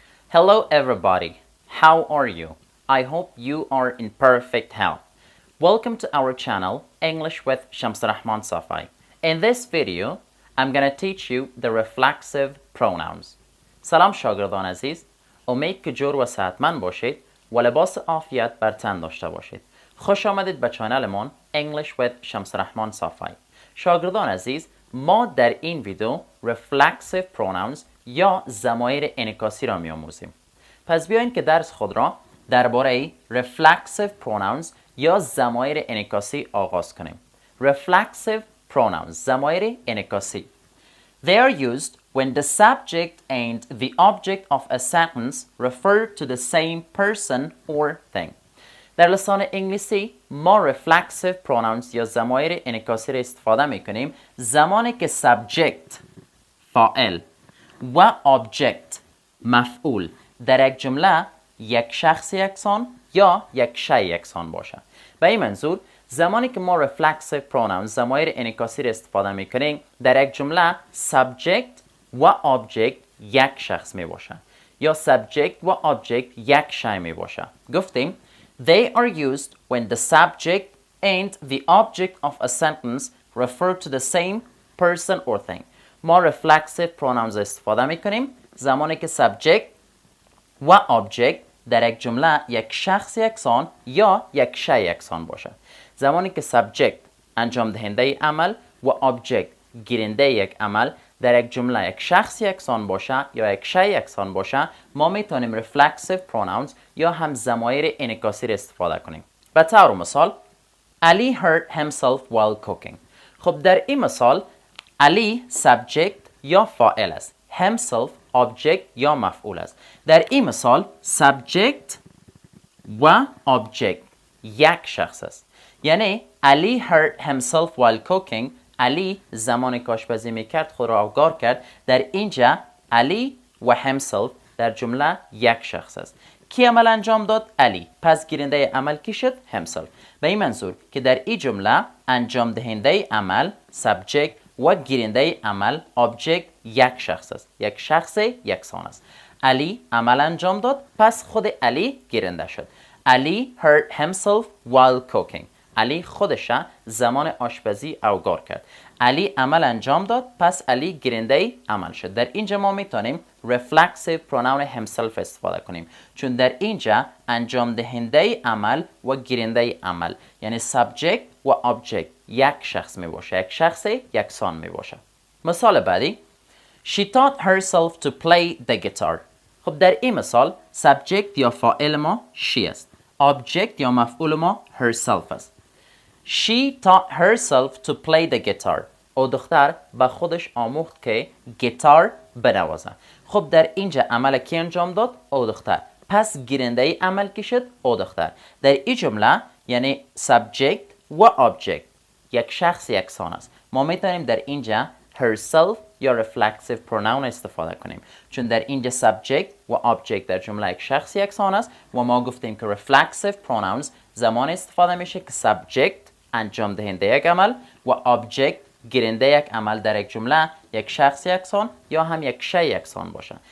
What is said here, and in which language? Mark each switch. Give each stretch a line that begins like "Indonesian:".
English: Hello everybody, how are you? I hope you are in perfect health. Welcome to our channel, English with Shams Rahman Safai. In this video, I'm gonna teach you the reflexive pronouns.
Persian: سلام شاگردان عزیز، امید که جور و صحتمند باشید و لباس عافیت بر تن داشته باشید. خوش آمدید به چانلمون English with شمس رحمان صافی. شاگردان عزیز، ما در این ویدیو reflexive pronouns یا ضمایر انعکاسی را می‌آموزیم. پس بیاین که درس خود را درباره reflexive pronouns یا ضمایر انعکاسی آغاز کنیم. Reflexive pronouns، ضمایر انعکاسی.
English: They are used when the subject and the object of a sentence refer to the same person or thing.
Persian: در لسان انگلیسی ما reflexive pronouns یا ضمایر انعکاسی را استفاده می کنیم زمانی که subject فاعل و object مفعول در یک جمله یک شخص یکسان یا یک شی یکسان باشه. به این منظور زمانی که ما reflexive pronouns ضمایر انعکاسی را استفاده می کنیم در یک جمله subject و object یک شخص می باشه یا subject و object یک شی می باشه. گفتیم
English: They are used when the subject and the object of a sentence refer to the same person or thing.
Persian: ما reflexive pronouns استفاده می کنیم زمانی که subject و object در یک جمله یک شخص یکسان یا یک شی یکسان باشه. زمانی که subject انجام دهنده عمل و object گیرنده یک عمل در یک جمله یک شخص یکسان باشه یا یک شی یکسان باشه ما میتونیم reflexive pronouns یا هم ضمایر انعکاسی را استفاده کنیم. به طور مثال
English: Ali hurt himself while cooking.
Persian: خب در این مثال علی subject یا فاعل است، himself object یا مفعول است. در این مثال subject و object یک شخص است. یعنی علی
English: hurt himself while cooking،
Persian: علی زمان کاشپزی میکرد خود را آگار کرد. در اینجا علی و himself در جمله یک شخص است. کی عمل انجام داد؟ علی. پس گیرنده عمل کی شد؟ himself. به این منظور که در این جمله انجام دهنده عمل subject و گیرنده عمل object یک شخص است. یک شخص یکسان است. علی عمل انجام داد پس خود علی گیرنده شد.
English: علی hurt himself while cooking.
Persian: علی خودش زمان آشپزی آگار کرد. علی عمل انجام داد پس علی گیرنده عمل شد. در اینجا ما میتونیم reflexive pronoun himself استفاده کنیم چون در اینجا انجام دهنده عمل و گیرنده عمل یعنی subject و object یک شخص می باشه، یک شخص یکسان می باشه. مثال بعدی
English: She taught herself to play the guitar.
Persian: خب در این مثال subject یا فاعل ما she است، object یا مفعول ما herself است.
English: She taught herself to play the guitar.
Persian: او دختر به خودش آموخت که گیتار بنوازه. خب در اینجا عمل کی انجام داد؟ او دختر. پس گیرنده عمل کی شد؟ او دختر. در این جمله یعنی subject و object یک شخص یکسان است. ما میتونیم در اینجا herself یا reflexive pronoun استفاده کنیم چون در اینجا subject و object در جمله یک شخص یکسان است و ما گفتیم که reflexive pronouns زمان استفاده میشه که subject انجام دهنده یک عمل و object گیرنده یک عمل در یک جمله یک شخص یکسان یا هم یک شی یکسان باشه.